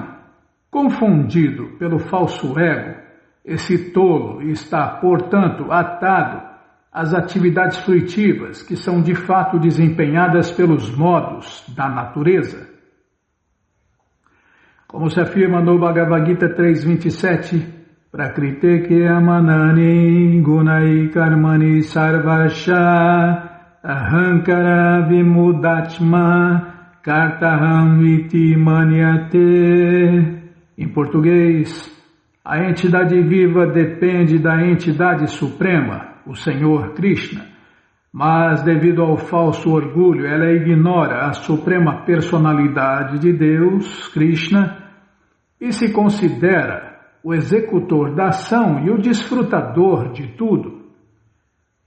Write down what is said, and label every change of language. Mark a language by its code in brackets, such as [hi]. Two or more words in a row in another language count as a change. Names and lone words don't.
[pt] Confundido pelo falso ego, esse tolo está, portanto, atado às atividades fruitivas que são de fato desempenhadas pelos modos da natureza. Como se afirma no Bhagavad Gita 3.27, [sa] प्रकृते अमनानि गुणै कर्माणि सर्वश अहङ्कार विमुढात्मा कर्ताहम् इति मन्यते. [pt] Em português, a entidade viva depende da entidade suprema, o Senhor Krishna, mas devido ao falso orgulho, ela ignora a suprema personalidade de Deus, Krishna, e se considera o executor da ação e o desfrutador de tudo.